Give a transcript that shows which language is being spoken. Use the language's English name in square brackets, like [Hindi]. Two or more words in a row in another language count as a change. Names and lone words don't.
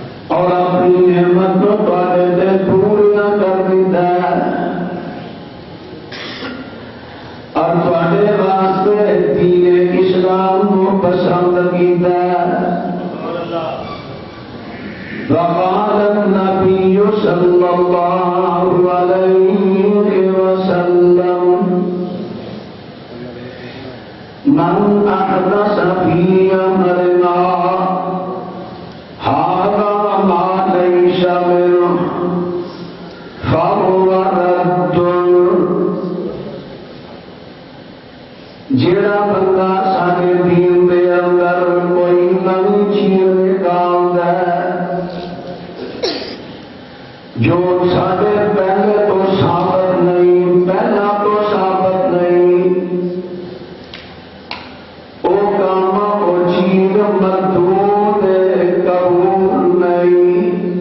[Punjabi] اور اپنی نعمت کو تواڈے تے پورا کر دیتا ہے اور تواڈے واسطے دین اسلام کو پسند کیتا ہے۔ [Arabic] وقال النبي صلى الله عليه وسلم من أحدث في أمرنا هذا ما ليس منه فهو رد۔ [Punjabi] جڑا بندہ سارے دین دے اندر کوئی نئی چیز نکالدا ہے جو سارے پہلے تو ثابت نہیں، پہلا تو ثابت نہیں، وہ کام وہ چیز مردود قبول نہیں۔